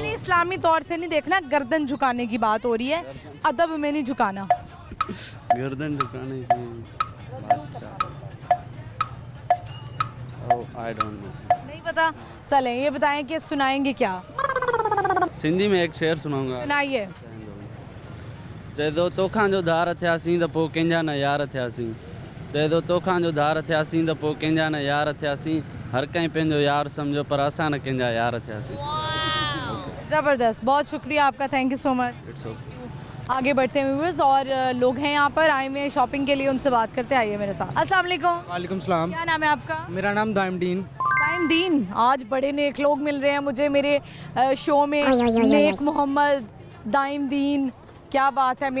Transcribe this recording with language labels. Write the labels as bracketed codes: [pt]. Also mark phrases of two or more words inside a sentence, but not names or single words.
[ur] نہیں، اسلامی طور سے نہیں دیکھنا، گردن جھکانے کی بات ہو رہی ہے، ادب میں نہیں جھکانا. گردن جھکانے کی [en] आई डोंट नो, [ur] نہیں پتا. چلیں، یہ بتائیں کہ سنائیں گے کیا? سندھی میں ایک شعر سناؤں گا. سنائیے. [sd] चए थो तोखां जो धार थियासीं त पोइ कंहिंजा न यार थियासीं, चए थो तोखां जो धार थियासीं त पोइ कंहिंजा न यार थियासीं, हर कहीं पे जो यार समझो पर आसान रखें जा यार थे [ur] زبردست، بہت شکریہ آپ کا, [en] Thank you so much. It's okay. [ur] آگے بڑھتے ہیں ویوورز، اور لوگ ہیں یہاں پر آئے ہوئے ہیں شاپنگ کے لیے، ان سے بات کرتے ہیں، آئیے میرے ساتھ. [ar] السلام علیکم. وعلیکم السلام. [ur] کیا نام ہے آپ کا? میرا نام دائم دین. دین، آج بڑے نیک لوگ مل رہے ہیں مجھے میرے شو میں، نیک محمد، دائم دین، کیا بات ہے.